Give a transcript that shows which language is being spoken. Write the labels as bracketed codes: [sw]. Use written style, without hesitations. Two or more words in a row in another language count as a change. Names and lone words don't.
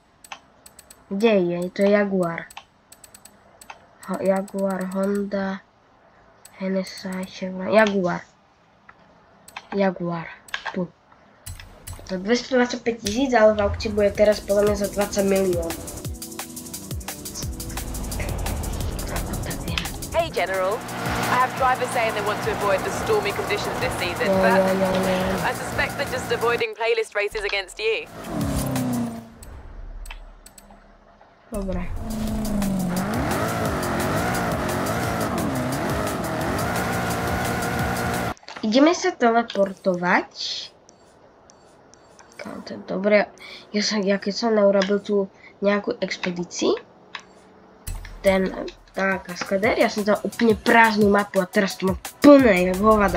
[sk] To je Jaguar. Jaguar, Honda, NSI, Chevrolet. Jaguar. Tu. Za 225 000, ale v aukcii bude teraz podľa mňa za 20 miliónov. [en] Hey General, I have drivers saying they want to avoid the stormy conditions this season, but I suspect they're just avoiding playlist races against you. [sk] Dobre. Ideme sa teleportovať. To je dobre. Ja keď som neurobil tú nejakú expedíciu, tá kaskadér, ja som tam úplne prázdnu mapu a teraz to mám plné, jak hovado.